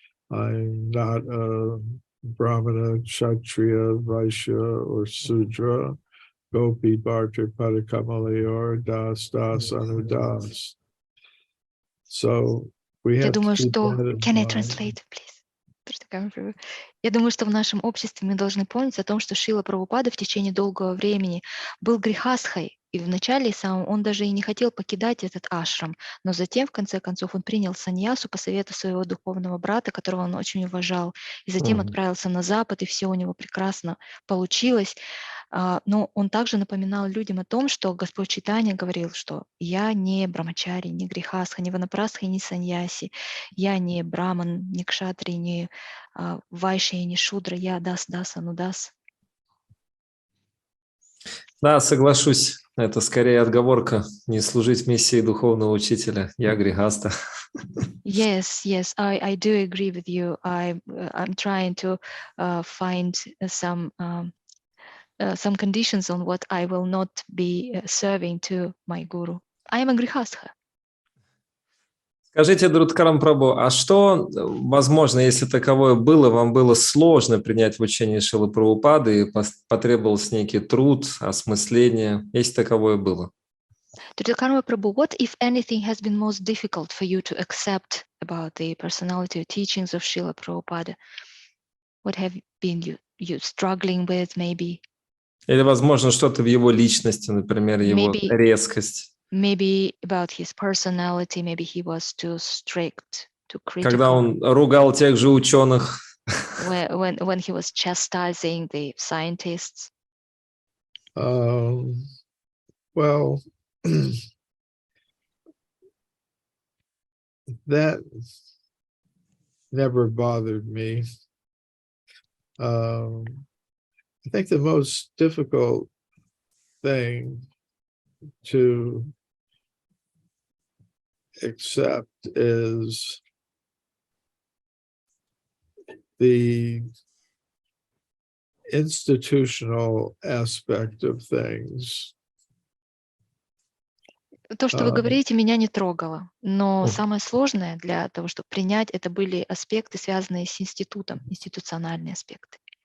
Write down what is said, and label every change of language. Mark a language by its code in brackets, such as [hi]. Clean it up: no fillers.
[en] I'm not a brahmana, kshatriya, vaishya, or sudra, gopi, bharta, padakamali, or das, anudas. So we have to keep that in mind. Can I translate, please? [ru] Я думаю, что в нашем обществе мы должны помнить о том, что Шрила Прабхупада в течение долгого времени был грехастхой, и вначале сам он даже и не хотел покидать этот ашрам, но затем, в конце концов, он принял саньясу по совету своего духовного брата, которого он очень уважал, и затем отправился на Запад, и все у него прекрасно получилось. Но он также напоминал людям о том, что Господь Чайтанья говорил, что я не брамачари, не грехастха, не ванапрастха, не саньяси, я не браман, не кшатри, не вайшья, не шудра, я дас, анудас. Да, соглашусь. Это скорее отговорка не служить миссии духовного учителя. Я грехаста. [en] Yes, I do agree with you. I'm trying to find some conditions on what I will not be serving to my guru. I am a grihastha. [ru] Скажите, Друдкарам Прабху, а что, возможно, если таковое было, вам было сложно принять в учении Шрилы Прабхупады и потребовался некий труд, осмысление, если таковое было? [en] Karma Prabhu, what if anything has been most difficult for you to accept about the personality or teachings of Srila Prabhupada? What have been you struggling with, maybe? [ru] Или, возможно, что-то в его личности, например, его резкость. [en] Maybe about his personality, maybe he was too strict, too critical. [ru] Когда он ругал тех же ученых. [en] When he was chastising the scientists. Well, that never bothered me. I think the most difficult thing to accept is the institutional aspect of things. [ru] То, что вы говорите, меня не трогало, но самое сложное для того, чтобы принять, это были аспекты, связанные с институтом, институциональные аспекты.